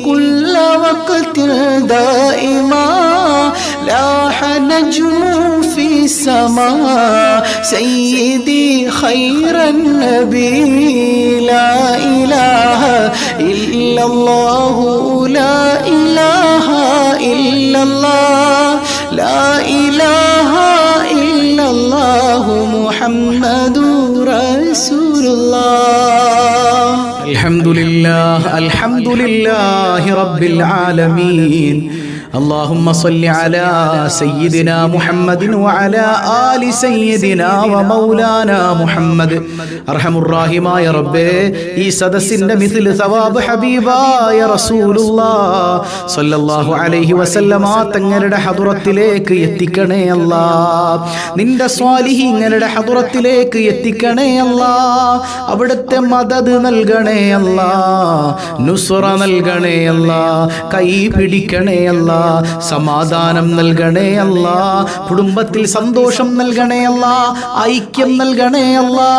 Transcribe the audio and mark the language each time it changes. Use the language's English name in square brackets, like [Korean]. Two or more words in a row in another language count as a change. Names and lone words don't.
[Arabic] كل وقت دائما لاح نجم في السماء سيدي خير النبي لا إله إلا الله لا إله إلا الله لا إله إلا الله محمد رسول الله الحمد لله رب العالمين اللهم صل على سيدنا محمد وعلى آل سيدنا ومولانا محمد [Malayalam] അർഹമുറാഹിമായ റബ്ബേ ഈ സദസ്സിന്റെ മിഥിൽ സവാബ് ഹബീബായ റസൂലുള്ളാഹ് [Arabic] صلى الله عليه وسلم [Malayalam] തങ്ങളുടെ ഹദറത്തിലേക്ക് എത്തിക്കണേ അല്ലാഹ് നിന്റെ സ്വാലിഹീങ്ങളുടെ ഹദറത്തിലേക്ക് എത്തിക്കണേ അല്ലാഹ് അവിടുത്തെ മദദ് നൽകണേ അല്ലാഹ് നുസ്റ നൽകണേ അല്ലാഹ് കൈ പിടിക്കണേ അല്ലാഹ് സമാധാനം നൽകണേ അല്ലാഹ് കുടുംബത്തിൽ സന്തോഷം നൽകണേ അല്ലാഹ് ഐക്യം നൽകണേ അല്ലാഹ്